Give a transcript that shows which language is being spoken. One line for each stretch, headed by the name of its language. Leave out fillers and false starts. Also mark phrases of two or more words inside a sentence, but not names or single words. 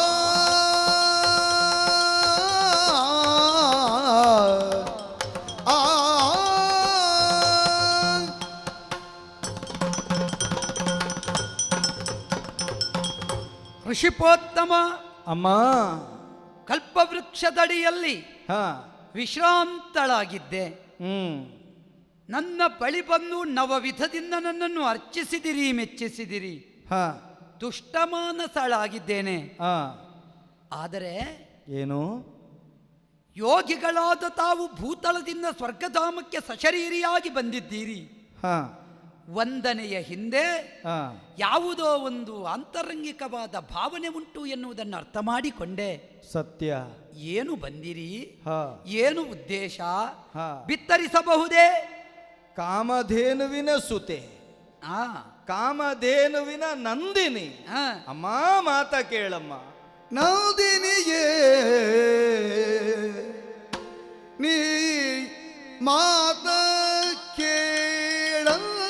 Kannada: ಋಷಿಪೋತ್ತಮ. ಅಮ್ಮ, ಕಲ್ಪವೃಕ್ಷದಡಿಯಲ್ಲಿ ವಿಶ್ರಾಂತಳಾಗಿದ್ದೆ. ನನ್ನ ಬಳಿ ಬಂದು ನವವಿಧದಿಂದ ನನ್ನನ್ನು ಅರ್ಚಿಸಿದಿರಿ, ಮೆಚ್ಚಿಸಿದಿರಿ. ದುಷ್ಟಮಾನಸಳಾಗಿದ್ದೇನೆ. ಆದರೆ ಏನು, ಯೋಗಿಗಳಾದ ತಾವು ಭೂತಳದಿಂದ ಸ್ವರ್ಗಧಾಮಕ್ಕೆ ಸಶರೀರಿಯಾಗಿ ಬಂದಿದ್ದೀರಿ. ವಂದನೆಯ ಹಿಂದೆ ಯಾವುದೋ ಒಂದು ಅಂತರಂಗಿಕವಾದ ಭಾವನೆ ಉಂಟು ಎನ್ನುವುದನ್ನು ಅರ್ಥ ಮಾಡಿಕೊಂಡೆ. ಸತ್ಯ. ಏನು ಬಂದಿರಿ, ಏನು ಉದ್ದೇಶ ಬಿತ್ತರಿಸಬಹುದೇ? ಕಾಮಧೇನುವಿನ ಸುತೆ, ಕಾಮಧೇನುವಿನ ನಂದಿನಿ. ಅಮ್ಮ, ಮಾತ ಕೇಳಮ್ಮ. ನಂದಿನಿಯೇ ನೀ ಮಾತ ಕೇಳಮ್ಮ,